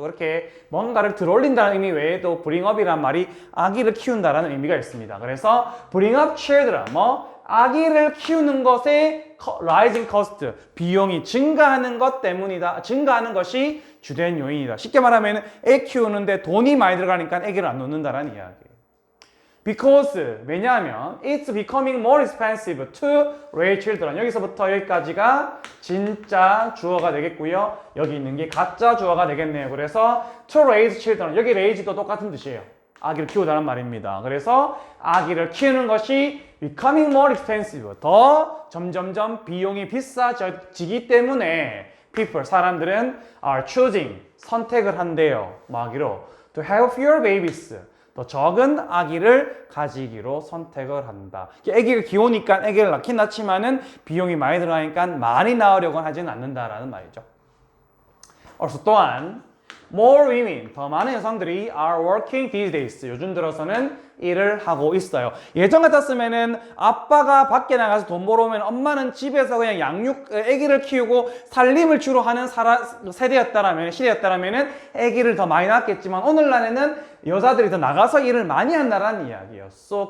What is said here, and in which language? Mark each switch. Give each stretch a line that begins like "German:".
Korean: 그렇게 뭔가를 들어 올린다는 의미 외에도 bringup이란 말이 아기를 키운다라는 의미가 있습니다. 그래서
English: bring up children
Korean: 아기를 키우는 것에
English: rising cost,
Korean: 비용이 증가하는 것 때문이다. 증가하는 것이 주된 요인이다. 쉽게 말하면 애 키우는데 돈이 많이 들어가니까 아기를 안 놓는다라는 이야기예요.
English: Because, 왜냐하면 it's becoming more expensive to raise children.
Korean: 여기서부터 여기까지가 진짜 주어가 되겠고요. 여기 있는 게 가짜 주어가 되겠네요. 그래서
English: to raise children,
Korean: 여기 raise도 똑같은 뜻이에요. 아기를 키우다는 말입니다. 그래서 아기를 키우는 것이
English: becoming more expensive.
Korean: 더 점점점 비용이 비싸지기 때문에 people, 사람들은
English: are choosing,
Korean: 선택을 한대요.
English: 아기로 to have fewer babies.
Korean: 더 적은 아기를 가지기로 선택을 한다. 아기를 키우니까 아기를 낳긴 낳지만은 비용이 많이 들어가니까 많이 낳으려고 하지는 않는다라는 말이죠.
English: 또한 more women,
Korean: 더 많은 여성들이
English: are working these days.
Korean: 요즘 들어서는 일을 하고 있어요. 예전 같았으면은 아빠가 밖에 나가서 돈 벌어오면 엄마는 집에서 그냥 아기를 키우고 살림을 주로 하는 시대였다라면은 아기를 더 많이 낳았겠지만 오늘날에는 여자들이 더 나가서 일을 많이 한다는 이야기였어.